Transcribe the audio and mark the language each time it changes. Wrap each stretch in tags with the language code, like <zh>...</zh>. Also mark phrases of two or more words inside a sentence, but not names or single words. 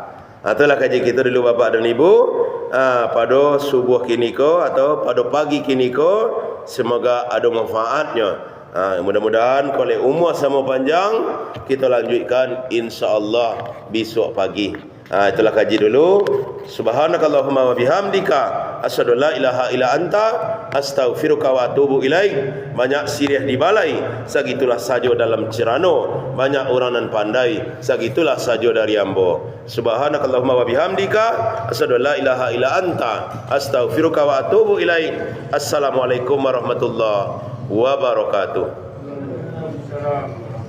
<id>Itulah kaji kita dulu bapak dan ibu, pada subuh</id> <min>kini ko</min> <id>atau pada pagi</id> <min>kini ko.</min> <id>Semoga ada manfaatnya. Mudah-mudahan kalau umur sama panjang, kita lanjutkan insya-Allah besok pagi. Itulah kaji dulu.</id> <ar>سبحانك اللهم وبحمدك أشهد أن لا إله إلا أنت أستغفرك وأتوب إليك.</ar> <min>Banyak sirih di balai, sagitulah saja dalam Cirano. Banyak orang nan pandai, sagitulah saja dari Ambo.</min> <ar>سبحانك اللهم وبحمدك أشهد أن لا إله إلا أنت أستغفرك وأتوب إليك. السلام عليكم ورحمة الله وبركاته.</ar>